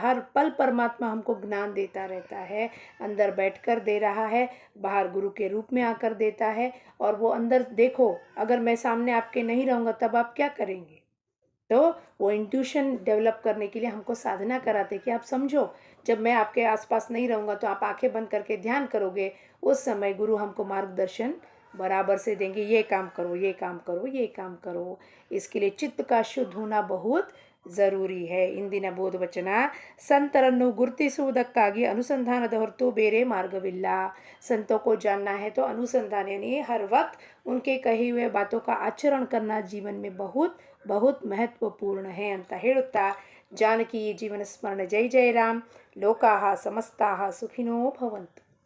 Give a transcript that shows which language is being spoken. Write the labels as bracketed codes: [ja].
[hi] हर पल परमात्मा हमको ज्ञान देता रहता है. अंदर बैठकर दे रहा है, बाहर गुरु के रूप में आकर देता है. और वो अंदर देखो, अगर मैं सामने आपके नहीं रहूँगा तब आप क्या करेंगे? तो वो इंट्यूशन डेवलप करने के लिए हमको साधना कराते कि आप समझो, जब मैं आपके आसपास नहीं रहूँगा तो आप आंखें बंद करके ध्यान करोगे. उस समय गुरु हमको मार्गदर्शन बराबर से देंगे. ये काम करो, ये काम करो, ये काम करो. इसके लिए चित्त का शुद्ध होना बहुत ज़रूरी है. [kn] ಇಂದಿನ ಬೋಧವಚನ, ಸಂತರನ್ನು ಗುರುತಿಸುವುದಕ್ಕಾಗಿ ಅನುಸಂಧಾನದ ಹೊರತು ಬೇರೆ ಮಾರ್ಗವಿಲ್ಲ. [hi] संतों को जानना है तो अनुसंधान यानी हर वक्त उनके कहे हुए बातों का आचरण करना जीवन में बहुत बहुत महत्वपूर्ण है [kn] ಅಂತ ಹೇಳುತ್ತಾ ಜಾನಕಿ ಜೀವನ ಸ್ಮರಣ. ಜೈ ಜೈ ರಾಮ್. ಲೋಕಾಹ ಸಮಸ್ತಾಹ ಸುಖಿನೋ ಭವಂತು.